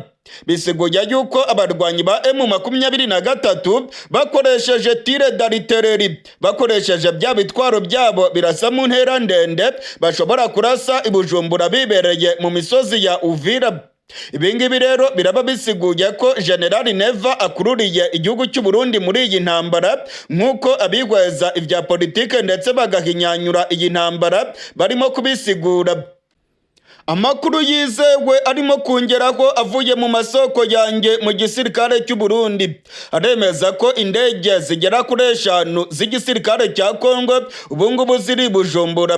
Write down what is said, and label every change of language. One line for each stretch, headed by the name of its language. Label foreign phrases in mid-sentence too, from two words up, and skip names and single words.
Rundi: Bisiguye yuko abarwanyi ba M23 bakoresheje
French: tire d'artillerie,
Rundi: bakoresheje bya bitwaro byabo birasa mu ntera ndende bashobora kurasa i Bujumbura bibereye mu misozi ya Uvira. Ibingibi rero biraba bisiguye ko General Neva akururiye igihugu cy'u Burundi muri iyi ntambara, nk'uko abigweza ivya politike ndetse bagahinyanyura iyi ntambara barimo kubisigura. Amakuru yizewe arimo kongeraho avuye mu masoko yanjye mu gisirikare cy'u Burundi aremeza ko indege zigera kuri 5 z'igisirikare cya Kongo ubungubu ziri Bujumbura.